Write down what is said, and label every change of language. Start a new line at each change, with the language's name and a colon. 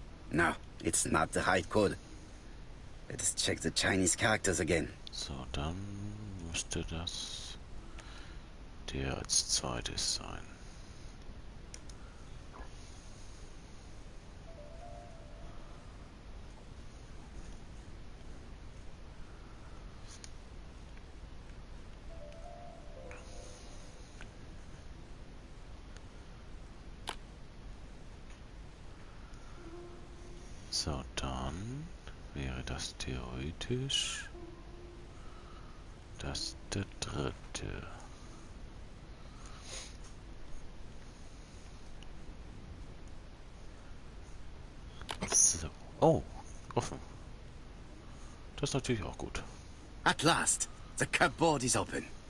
English: No, it's not the right code. Let's check the Chinese characters again.
German: So, dann müsste das der als zweites sein. So, dann wäre das theoretisch das der dritte. So. Oh, offen. Das ist natürlich auch gut.
English: At last, the cupboard is open.